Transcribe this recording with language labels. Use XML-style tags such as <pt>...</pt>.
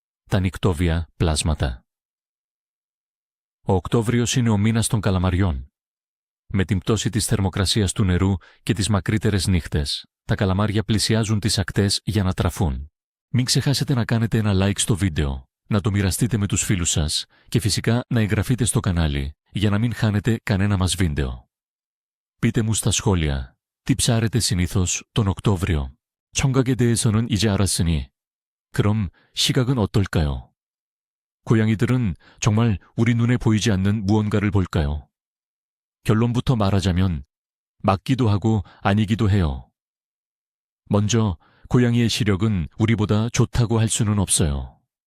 <el>Τα νικτόβια πλάσματα. Ο Οκτώβριος είναι ο μήνας των καλαμαριών. Με την πτώση της θερμοκρασίας του νερού και τις μακρύτερες νύχτες, τα καλαμάρια πλησιάζουν τις ακτές για να τραφούν. Μην ξεχάσετε να κάνετε ένα like στο βίντεο, να το μοιραστείτε με τους φίλους σας και φυσικά να εγγραφείτε στο κανάλι για να μην χάνετε κανένα μας βίντεο. Πείτε μου στα σχόλια, τι ψάρετε συνήθως τον Οκτώβριο.</el> <ko>청각에 대해서는 이제 알았으니 그럼 시각은 어떨까요? 고양이들은 정말 우리 눈에 보이지 않는 무언가를 볼까요? 결론부터 말하자면 맞기도 하고 아니기도 해요. 먼저 고양이의 시력은 우리보다 좋다고 할 수는 없어요.</ko>